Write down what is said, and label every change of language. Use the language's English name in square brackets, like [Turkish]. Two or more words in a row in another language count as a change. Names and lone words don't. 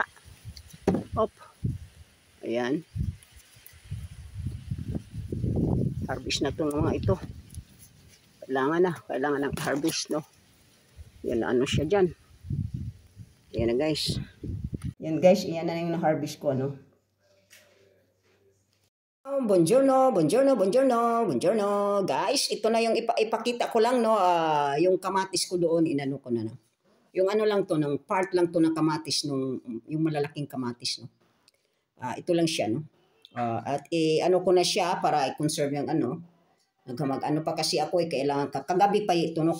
[Filipino] Op. Ayan. Harvest na itong mga ito. Kailangan ng harvest, no? Yan, ano siya dyan. Yan na guys. Yan guys, yan na yung na-harvest ko, no? [Italian] Buongiorno, buongiorno, buongiorno, buongiorno. [Filipino] Guys, ito na yung ipakita ko lang, no? Yung kamatis ko doon, inano ko na, no? Yung ano lang to, ng part lang to ng kamatis, yung malalaking kamatis, no? Ito lang siya, no? At ano ko na siya para i-conserve yung ano. Ano pa kasi ako, kailangan, kagabi pa ito, no?